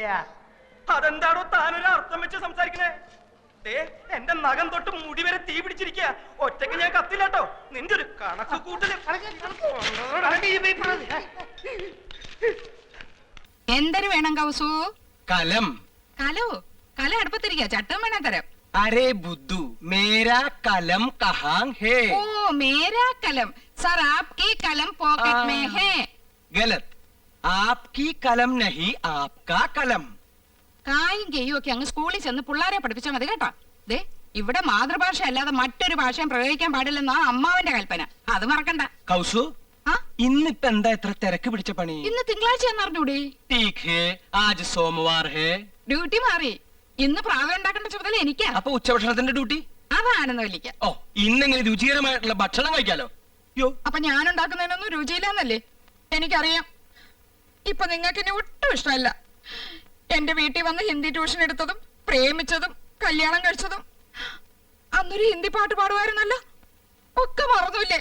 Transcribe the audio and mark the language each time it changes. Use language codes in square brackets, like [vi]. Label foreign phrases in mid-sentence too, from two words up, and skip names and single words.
[ml] അതെന്താടോ താനൊരു അർത്ഥം വെച്ച് സംസാരിക്കണേ? എന്റെ നഖം തൊട്ട് മുടി വരെ തീ പിടിച്ചിരിക്കുക. ഒറ്റയ്ക്ക് ഞാൻ കത്തില്ലാട്ടോ. നിന്റെ ഒരു കണക്ക് കൂട്ടല്. എന്തൊരു വേണം കൗസു? കലം. കല അടുപ്പത്തിരിക്കുക, ചട്ടം വേണം തരാം. [hi] अरे बुद्धू, मेरा कलम कहाँ है? ओ मेरा कलम सर, आपकी कलम पॉकेट में है. गलत, आपकी कलम नहीं, आपका कलम. [ml] കായും കെയ്യും ഒക്കെ അങ്ങ് സ്കൂളിൽ ചെന്ന് പിള്ളേരെ പഠിപ്പിച്ചാൽ മതി കേട്ടോ. ദേ, ഇവിടെ മാതൃഭാഷ അല്ലാതെ മറ്റൊരു ഭാഷയും പ്രയോഗിക്കാൻ പാടില്ലെന്നാ അമ്മാവന്റെ കൽപ്പന. അത് മറക്കണ്ട. കൗസു, ഇന്നിപ്പോ എന്താ ഇത്ര തിരക്ക് പിടിച്ച പണി? ഇന്ന് തിങ്കളാഴ്ച അറിഞ്ഞൂടെ? [hi] ठीक है, आज सोमवार है. [ml] ഡ്യൂട്ടി മാറി. ഇന്ന് പ്രാതം ഉണ്ടാക്കേണ്ട ചുമതല എനിക്കാ. അപ്പൊ ഉച്ചഭക്ഷണത്തിന്റെ ഡ്യൂട്ടി? അതാണെന്നല്ലിക്ക. ഓ, ഇന്നെങ്ങനെ രുചികരമായിട്ടുള്ള ഭക്ഷണം കഴിക്കാലോ. യോ, അപ്പൊ ഞാൻ ഉണ്ടാക്കുന്നതിനൊന്നും രുചിയില്ലെന്നല്ലേ എനിക്കറിയാം. ഇപ്പൊ നിങ്ങൾക്ക് എന്നെ ഒട്ടും ഇഷ്ടമല്ല. എന്റെ വീട്ടിൽ വന്ന് ഹിന്ദി ട്യൂഷൻ എടുത്തതും പ്രേമിച്ചതും കല്യാണം കഴിച്ചതും അന്നൊരു ഹിന്ദി പാട്ട് പാടുമായിരുന്നല്ലോ, ഒക്കെ മറന്നില്ലേ?